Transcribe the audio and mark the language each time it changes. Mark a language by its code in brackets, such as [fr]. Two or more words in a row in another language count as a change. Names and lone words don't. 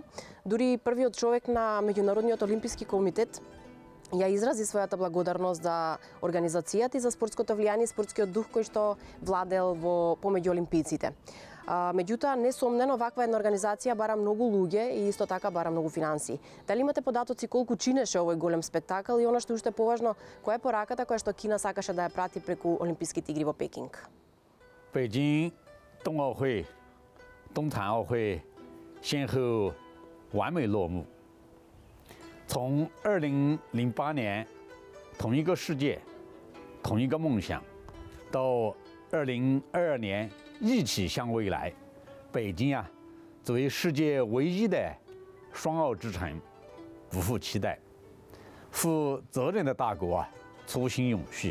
[mk] Дури првиот човек на Меѓународниот олимписки комитет ја изрази својата благодарност за организацијата и за спортското влијание и спортскиот дух кој што владел помеѓу олимпијците. Меѓутоа, несомнено, ваква една организација бара многу луѓе и исто така бара многу финансии. Дали имате податоци колку чинеше овој голем спектакл и она што уште поважно, која е пораката која што Кина сакаше да ја прати преку Олимписките игри во Пекинг? [zh] 北京冬奥会、冬残奥会先后完美落幕。从2008年同一个世界、同一个梦想，到2022年一起向未来，北京啊，作为世界唯一的双奥之城，不负期待，负责任的大国啊，初心永续。